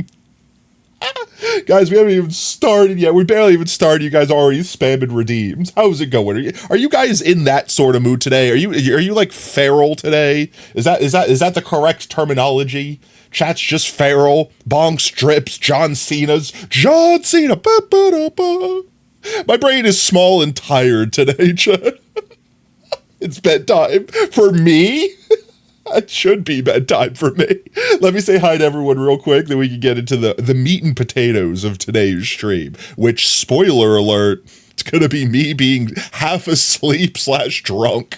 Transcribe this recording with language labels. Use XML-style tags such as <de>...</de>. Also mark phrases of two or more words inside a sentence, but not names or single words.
<en>Guys, we haven't even started yet. We barely even started. You guys already spamming redeems. How's it going? Are you guys in that sort of mood today? Are you like feral today? Is that the correct terminology? Chat's just feral. Bong strips. John Cena's. John Cena. Ba, ba, da, ba. My brain is small and tired today, chat. It's bedtime for me. It should be bedtime for me. Let me say hi to everyone real quick, then we can get into the meat and potatoes of today's stream, which, spoiler alert, it's gonna be me being half asleep / drunk.</en>